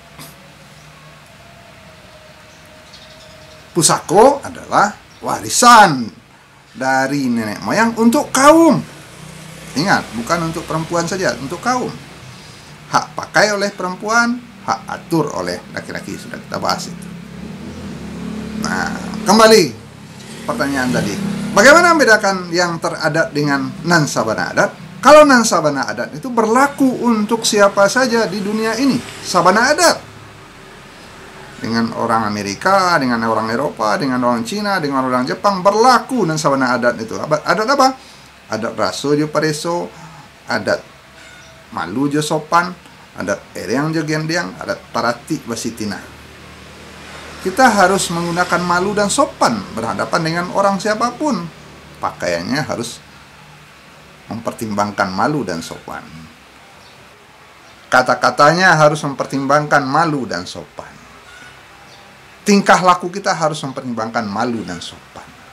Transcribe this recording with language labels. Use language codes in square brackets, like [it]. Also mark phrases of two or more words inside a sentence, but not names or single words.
[id] Pusako adalah warisan dari nenek moyang untuk kaum. Ingat, bukan untuk perempuan saja, untuk kaum. Hak pakai oleh perempuan, hak atur oleh laki-laki, sudah kita bahas itu. Nah, kembali pertanyaan tadi. Bagaimana membedakan yang teradat dengan [min] non sabana adat? [id] Kalau [min] nan sabana adat [id] itu berlaku untuk siapa saja di dunia ini. [min] Sabana adat. [id] Dengan orang Amerika, dengan orang Eropa, dengan orang Cina, dengan orang Jepang, berlaku [min] nan sabana adat [id] itu. Adat apa? [min] Adat raso jo pareso, adat malu jo sopan, adat ereang jo gendiang, adat parati basitina. [id] Kita harus menggunakan malu dan sopan berhadapan dengan orang siapapun. Pakaiannya harus mempertimbangkan malu dan sopan. Kata-katanya harus mempertimbangkan malu dan sopan. Tingkah laku kita harus mempertimbangkan malu dan sopan.